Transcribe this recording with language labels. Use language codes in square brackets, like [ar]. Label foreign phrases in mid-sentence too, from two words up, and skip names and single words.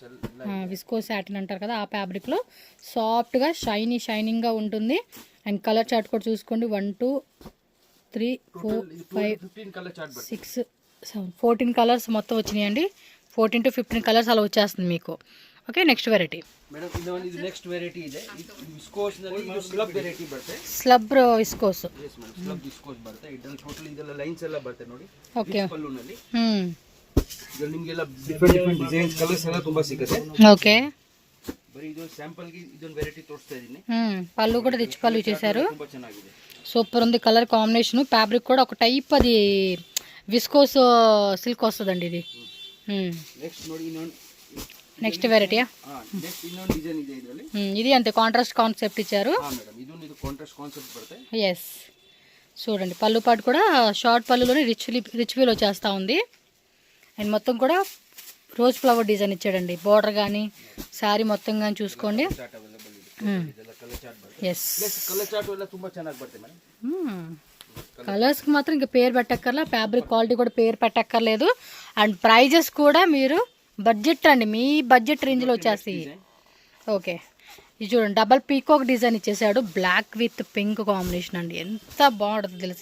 [en] viscose satin [te] అంటారు కదా, ఆ ఫ్యాబ్రిక్లో సాఫ్ట్గా షైనింగ్గా ఉంటుంది. అండ్ [en] colour chart [te] కూడా చూసుకోండి. 1 2 3 4 5 [en] 15 colour chart [te] 6 7 14 కలర్స్ మొత్తం వచ్చినాయండి. 14 to 15 కలర్స్ అలా వచ్చేస్తుంది మీకు. [en] okay, next variety [kn] ಮೇಡಮ್ ಇದು [en] next variety [kn] ಇದೆ. ಇದು ವಿಸ್ಕೋಸ್ ನಲ್ಲಿ ಇದು [en] slub variety [kn] ಬರುತ್ತೆ. [en] Slub viscose. yes madam, slub viscose [kn] ಬರುತ್ತೆ. ಇದರಲ್ಲಿ ಟೋಟಲ್ ಇದೆಲ್ಲ ಲೈನ್ಸ್ ಎಲ್ಲ ಬರುತ್ತೆ ನೋಡಿ. ಓಕೆ. ಪಲ್ಲುನಲ್ಲಿ ಇದರಲ್ಲಿ ನಿಮಗೆಲ್ಲ [en] different designs colours [kn] ಎಲ್ಲ ತುಂಬಾ ಸಿಗುತ್ತೆ. ಓಕೆ. ಬರೀ ಇದು ಸ್ಯಾಂಪಲ್ ಗೆ ಇದೊಂದು ವೆರೈಟಿ ತೋರಿಸ್ತಾ ಇದೀನಿ. [te] పళ్ళు కూడా రిచ్ పళ్ళు ఇచ్చేసారు. [kn] ತುಂಬಾ ಚೆನ್ನಾಗಿದೆ. [te] సూపర్ ఉంది [en] colour combination. [te] ఫ్యాబ్రిక్ కూడా ఒక టైప్ అది [en] viscose silk [te] వస్తుందండి ఇది. [kn] నెక్స్ట్ ನೋಡಿ ಇನ್ನೊಂದು [te] నెక్స్ట్ వెరైటీయా? [kn] నెక్స్ట్ ಇನ್ನೊಂದು డిజైన్ ಇದೆ ಇದರಲ್ಲಿ. [te] ఇది అంతే [en] contrast concept [te] ఇచ్చారు. మేడం ఇది [en] contrast concept [te] బರುತ್ತೆ. ఎస్, చూడండి పళ్ళు పాటు కూడా షార్ట్ పళ్ళులోనే [en] rich feel [te] వచ్చేస్తూ ఉంది. అండ్ మొత్తం కూడా [en] rose flower design [te] ఇచ్చాడండి. బార్డర్ కానీ శారీ మొత్తం కానీ చూసుకోండి. ఎస్, [en] colour chart [kn] ಎಲ್ಲ ತುಂಬಾ ಚೆನ್ನಾಗಿ ಬರುತ್ತೆ మేడం. [te] కలర్స్కి మాత్రం ఇంకా పేరు పెట్టక్కర్లా, [en] fabric quality [te] కూడా పేరు పెట్టక్కర్లేదు. అండ్ ప్రైజెస్ కూడా మీరు బడ్జెట్ అండి, మీ బడ్జెట్ రేంజ్లో వచ్చేస్తాయి. ఓకే, ఇది చూడండి [en] double peacock design [te] ఇచ్చేసాడు. [en] black with pink combination [te] అండి, ఎంత బాగుంటుంది తెలుసు.